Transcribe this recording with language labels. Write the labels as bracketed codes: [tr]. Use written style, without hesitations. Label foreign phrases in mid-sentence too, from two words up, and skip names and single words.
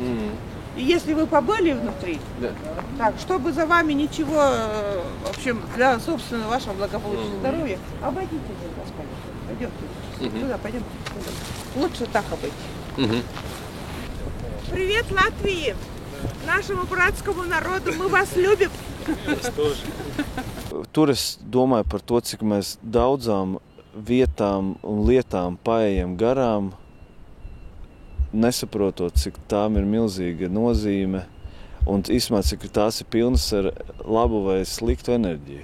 [ru] И если вы побыли внутри, так, чтобы за вами ничего, в общем, для собственного вашего благополучия и здоровья, обойдите здесь, господин. Пойдемте. Туда, пойдемте. Лучше так обойти. Привет, Латвии! Нашему братскому народу, мы вас любим! [lv] Tur es domāju par to, cik mēs daudzām vietām un lietām paejam garām, nesaprotot, cik tām ir milzīga nozīme un īstenībā, cik tās ir pilnas ar labu vai sliktu enerģiju.